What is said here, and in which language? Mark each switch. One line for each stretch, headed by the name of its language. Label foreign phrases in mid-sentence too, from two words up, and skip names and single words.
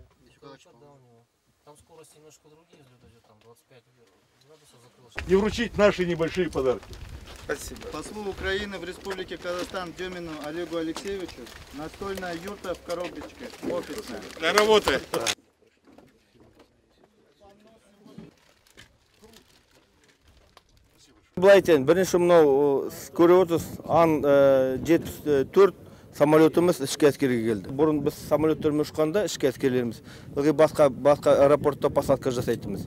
Russian: Еще да, у него. Там скорость немножко другие взлет идет, там 25 градусов закрылось. И вручить наши небольшие подарки. Спасибо. Послу Украины в Республике Казахстан Демину Олегу Алексеевичу настольная юрта в коробочке, офисная. На работе.
Kazakh: Былай айтайын, бірінші мынау көріп отырсыз, Ан-74 самолетіміз ішкі әскерге келді. Бұрын біз самолеттермен ұшқанда ішкі әскерлеріміз басқа аэропортта посадка жасайтынбыз.